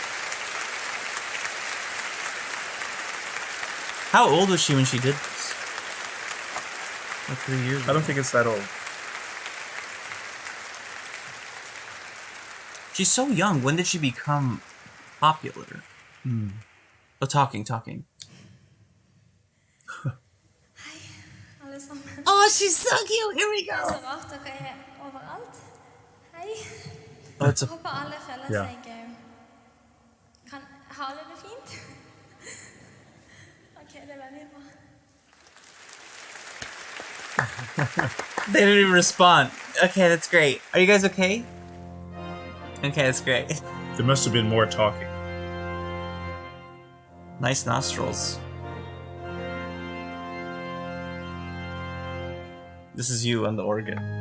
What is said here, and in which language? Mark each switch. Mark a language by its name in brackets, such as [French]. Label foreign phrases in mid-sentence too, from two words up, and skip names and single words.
[English] How old was she when she did this? Like 3 years ago? I don't think it's that old. She's so young. When did she become popular? Oh, talking. [Norwegian] Hei, alle sammen. [English] Oh, she's so cute. Here we [Norwegian] Det er [English] go. [Norwegian] så rart dere er overalt. Hei. [English] Oh, it's a... [Norwegian] Håper alle føler Ja. seg Har alle det fint? Ok, det er veldig bra. [English] They didn't even respond. Okay, that's great. Are you guys okay? Okay, that's great. There must have been more talking. Nice nostrils. This is you on the organ.